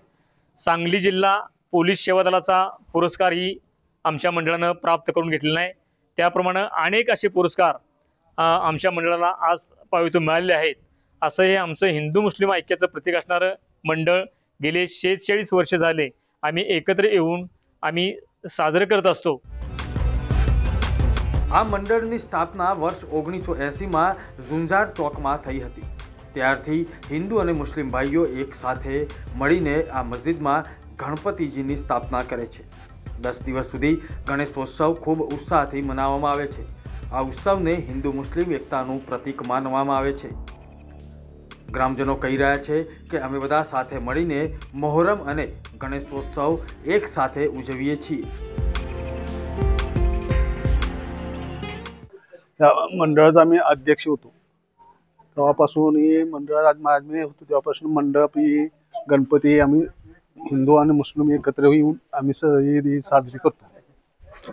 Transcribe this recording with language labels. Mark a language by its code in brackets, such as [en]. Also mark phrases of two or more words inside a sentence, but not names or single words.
[mr] सांगली जिल्हा पोलीस सेवा दलाचा पुरस्कारही आमच्या मंडळाने प्राप्त करून घेतलेला आहे। त्याप्रमाणे अनेक असे पुरस्कार आमच्या मंडळाला आज पावित्र्य मिळालेले आहेत। असं हे आमचं हिंदू मुस्लिम ऐक्याचं प्रतीक असणारं मंडळ गेले 46 वर्ष झाले आम्ही एकत्र येऊन आम्ही साजरे करत असतो। [gu] આ મંડળની સ્થાપના વર્ષ 1980માં ઝુંઝાર ચોકમાં થઈ હતી। ત્યારથી હિન્દુ અને મુસ્લિમ ભાઈઓ એક સાથે મળીને આ મસ્જિદમાં ગણપતિજીની સ્થાપના કરે છે। 10 દિવસ સુધી ગણેશોત્સવ ખૂબ ઉત્સાહથી મનાવવામાં આવે છે। આ ઉત્સવને હિન્દુ મુસ્લિમ એકતાનું પ્રતીક માનવામાં આવે છે। ગ્રામજનો કહી રહ્યા છે કે અમે બધા સાથે મળીને મોહરમ અને ગણેશોત્સવ એક સાથે ઉજવીએ છીએ। [mr] या मंडळाचा मी अध्यक्ष होतो, तेव्हापासून हे मंडळात मी होतो तेव्हापासून मंडळ गणपती आम्ही हिंदू आणि मुस्लिम एकत्र येऊन आम्ही साजरी करतो।